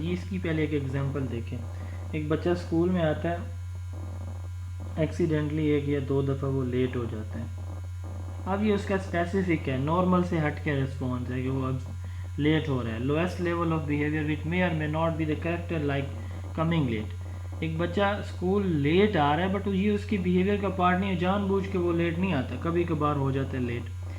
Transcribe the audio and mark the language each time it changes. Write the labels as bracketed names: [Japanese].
[Urdu] یہ اس کی پہلے ایک ایگزامپل دیکھیں. ایک بچہ اسکول میں آتا ہے، ایکسیڈنٹلی 1 یا 2 دفعہ وہ لیٹ ہو جاتا ہے. اب یہ اس کا اسپیسیفک ہے، نارمل سے ہٹ کے رسپانس ہے کہ وہ اب لیٹ ہو رہا ہے. [English] Lowest level of behaviour which may or may not be the character like coming late. [Urdu] ایک بچہ اسکول لیٹ آ رہا ہے بٹ یہ اس کی بیہیویئر کا پارٹ نہیں ہے، جان بوجھ کے وہ لیٹ نہیں آتا، کبھی کبھار ہو جاتا ہے لیٹ.